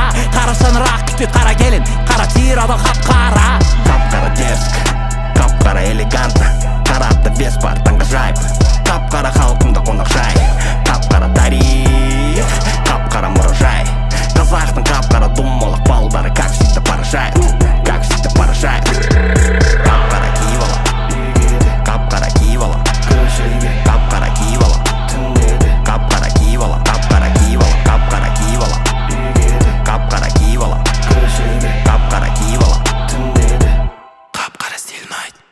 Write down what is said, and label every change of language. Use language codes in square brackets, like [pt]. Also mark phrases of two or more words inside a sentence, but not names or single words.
[kk] Қара шаңырақ күтеді қара келін, қара тирада қап-қара. Қап-қара дерзк, қап-қара элегантно, қара атты вес бар таңғажайып, қап-қара халқымда қонақжай, қап-қара тарих, қап-қара мұражай, қазақтың қап-қара думалақ балдары, [ru] как всегда поражает, как всегда поражает. [kk] Қап-қара киіп алам, қап-қара киіп алам, қап-қара киіп алам, қап-қара киіп алам, қап-қара киіп алам, қап-қара киіп алам, қап-қара киіп алам, қап-қара киіп алам, қап-қара стилін ай.